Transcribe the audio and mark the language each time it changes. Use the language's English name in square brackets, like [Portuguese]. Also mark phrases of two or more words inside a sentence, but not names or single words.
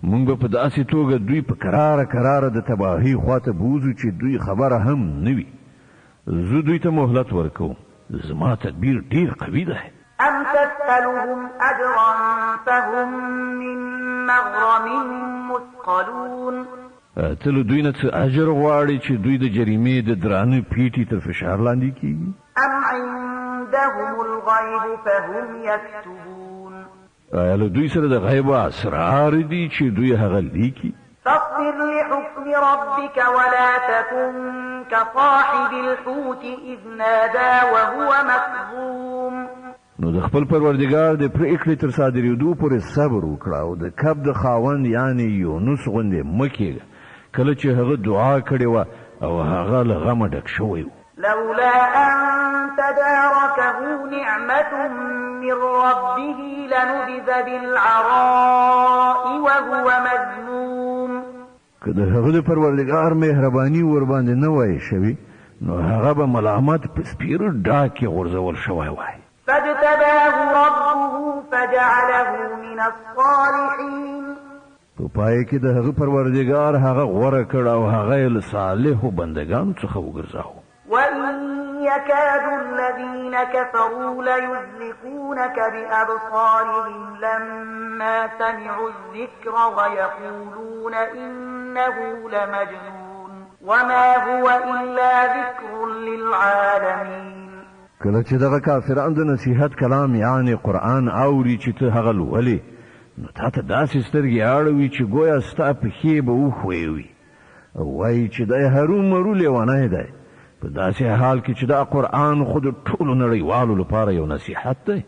[Pashto] مونږ به په داسې توګه دوی په کراره د تباهي خواته بوزو چې دوی خبره هم نه وي. زه دوی ته مهلت ورکوم. زما تدبیر ډیر قوي ده. [Arabic] أم تسألهم أجرا فهم من مغرم مثقلون. [Pashto] تل دوی نه څه اجر غواړي چې دوی د جریمې د درانه پیټي تر فشار لاندې کیږي؟ [Arabic] أم عندهم الغيب فهم يكتبون. [Pashto] آیا له دوی سره د غیب اسرار دي چې دوی هغه لیکي؟ [Arabic] فاصبر لحكم ربك ولا تكن كصاحب الحوت إذ نادى وهو مكظوم. [Pashto] نو د خپل پروردګار د پریکړې تر صادرېدو پورې صبر وکړه او د کب د خاوند یعنی یونس غوندې مکیږه کله چې هغه دعا کړې وه او هغه له غمه ډک شوی و. [Arabic] لولا أن تداركه نعمة من ربه لنبذ بالعراء وهو مذموم. [Pashto] که د هغه د پروردګار مهرباني ور باندې نه وای شوی نو هغه به ملامت په سپیرو ډاکې غورځول شوی وای. [Arabic] فاجتباه ربه فجعله من الصالحين. [Pashto] په پای کې د هغه پروردګار هغه غوره کړ او هغه له صالحو بندگانو څخه وګرځاو. [Arabic] وإن يكاد الذين كفروا ليزلقونك بأبصارهم لما سمعوا الذكر ويقولون إنه لمجنون وما هو إلا ذكر للعالمين. [Pashto] کله چې دغه کافران د نصیحت کلام یعنی قرآن اوري چې ته هغه لولې نو تا ته داسې سترګې اړوي چې ګویا ستا پښې به وښویوي او وایي چې دی هرومرو لیونی دی په داسې حال کې چې دا قرآن خو د ټولو نړیوالو لپاره یو نصیحت دی.